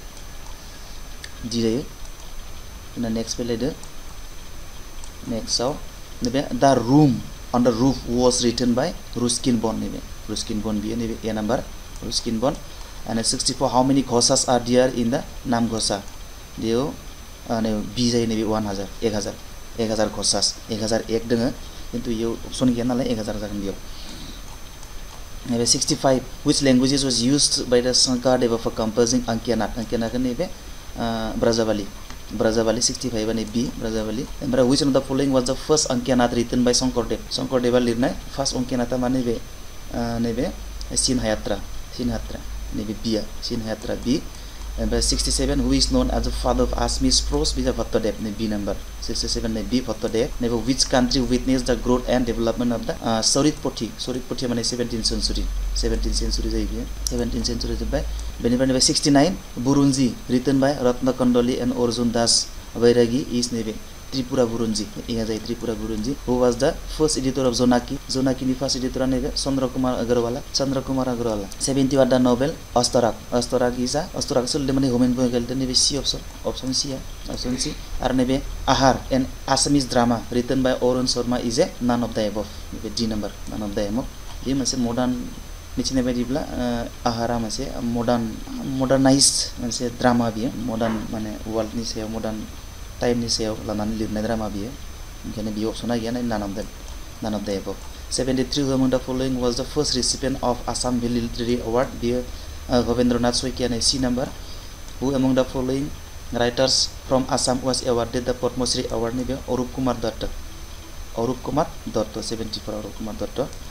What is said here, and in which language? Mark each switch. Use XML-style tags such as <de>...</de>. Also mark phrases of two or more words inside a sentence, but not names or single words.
<en>In the next page, the room on the roof was written by Ruskin Bond. Ruskin Bond B a number. Ruskin Bond. And 64. How many ghosas are there in the Nam Ghosa? B 1000.</en> <brx>1050 1001 दोङो किन्तु इयाव अपसन गैया नालाय 1000 जागोन बेयाव।</brx> <en>नैबे 65 which languages was used by the Shankardeva for composing Ankianat Ankianat नैबे Brajavali 65 ने B Brajavali ओमफ्राय which of the following was the first Ankianat written by Shankardeva लिरनाय first Ankianat</en> <brx>मा नैबे</brx> <en>Sinhayatra नैबे B Sinhayatra B ओमफ्राय 67 who is known as the father of Assamese prose बिजा भट्टदेव ने B number 67 ने B भट्टदेव नैबे which country witnessed the growth and development of the Soritpothi</en> <brx>माने 17th century जायो बियो</brx> <en>17th century</en> <brx>जोब्बाय बेनिफ्राय नैबे</brx> <en>69 Burunji written by Ratnakandoli and Arjun Das Vairagi is नैबे Tripura Burunji इहा जायो Tripura Burunji who was the first editor of Zonaki</en> <brx>नि first editor नैबे</brx> <en>Chandrakumar Agarwala 71 the novel Astarak is a Astarak</en> <brx>सोल्दे माने होमेन बोगेलदे नैबे</brx> <en>C option C</en> <brx>आरो नैबे</brx> <en>Ahar an Assamese drama written by Arun Sharma is a none of the above नैबे D number none of the above</en> <brx>ये मोनसे मडार्न मिथिनाय बायदिब्ला आहारा मोनसे मडार्नाइज्ड मोनसे ड्रामा बियो मडार्न माने वर्ल्डनि सायाव मडार्न टाइमनि सायाव लानानै लिरनाय ड्रामा बियो ओंखायनो बियो अपसना गैया</brx> <en>none of the above 73 who among the following was the first recipient of Assam Valley Literary Award</en> <brx>बियो Bhavendranath Soikia ने C number</brx> <en>who among the following writers from Assam was awarded the Padma Shri Award</en> <brx>ने बियो Arup Kumar Datta 74 Arup Kumar Datta</brx>